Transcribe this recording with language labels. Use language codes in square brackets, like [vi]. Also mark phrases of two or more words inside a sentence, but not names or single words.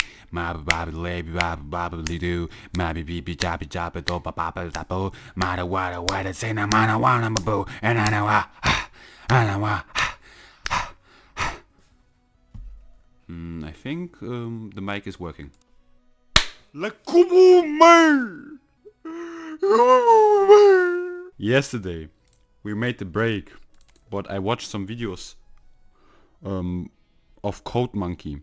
[en] Mabba babba labby babba babba doo. Mabby beepy jabba jabba do ba babba dabo. Mada wada wada say na mana wana boo. And I know I think the mic is working. Like, come on, man! Yesterday, we made the break, but I watched some videos of Code Monkey.